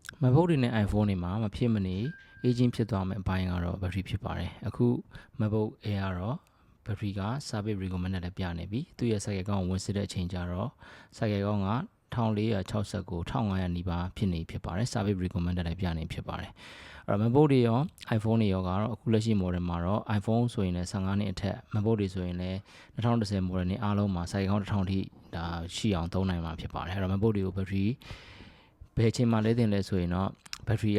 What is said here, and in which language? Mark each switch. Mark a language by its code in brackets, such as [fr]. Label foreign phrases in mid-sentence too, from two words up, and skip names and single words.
[my] MacBook တွေနဲ့ iPhone တွေမှာမဖြစ်မနေ aging ဖြစ်သွားမယ့်အပိုင်းကတော့ battery ဖြစ်ပါတယ်အခု MacBook Air ကတော့ battery က [en] service recommended [my] နဲ့ပြနေပြီသူရဲ့ cycle ကောင်းဝင်စစ်တဲ့အချိန်ကျတော့ cycle ကောင်းက1469 1500နီးပါးဖြစ်နေဖြစ်ပါတယ် [en] service recommended [my] နဲ့ပြနေဖြစ်ပါတယ်အဲ့တော့ MacBook တွေရော iPhone တွေရောကတော့ အခုလက်ရှိ model မှာတော့ iPhone ဆိုရင်လည်း15နှစ်အထက် MacBook တွေဆိုရင်လည်း2010 model နဲ့အားလုံးမှာ cycle ကောင်း1000ထိဒါရှိအောင်သုံးနိုင်မှာဖြစ်ပါတယ်အဲ့တော့ MacBook တွေကို battery ဘယ်အချိန်မှလဲတင်လဲဆိုရင်တော့ battery